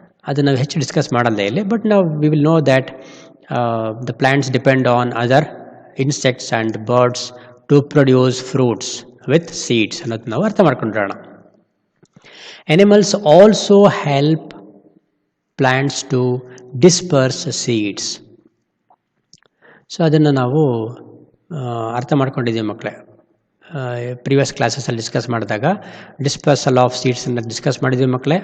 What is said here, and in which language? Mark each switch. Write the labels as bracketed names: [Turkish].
[Kannada] ಅದನ್ನು ನಾವು ಹೆಚ್ಚು ಡಿಸ್ಕಸ್ ಮಾಡಲ್ಲ ಇಲ್ಲಿ. ಬಟ್ ನಾವು [English] we will know that the plants depend on other insects and birds to produce fruits with seeds [Kannada] ಅನ್ನೋದು ನಾವು ಅರ್ಥ ಮಾಡ್ಕೊಂಡಿರೋಣ. [English] Animals also help plants to disperse seeds. [Kannada] So ಅದನ್ನು ನಾವು ಅರ್ಥ ಮಾಡ್ಕೊಂಡಿದ್ದೀವಿ ಮಕ್ಕಳೇ. ಪ್ರೀವಿಯಸ್ ಕ್ಲಾಸಸಲ್ಲಿ ಡಿಸ್ಕಸ್ ಮಾಡಿದಾಗ ಡಿಸ್ಪರ್ಸಲ್ ಆಫ್ ಸೀಡ್ಸನ್ನು ಡಿಸ್ಕಸ್ ಮಾಡಿದ್ದೀವಿ ಮಕ್ಕಳೇ.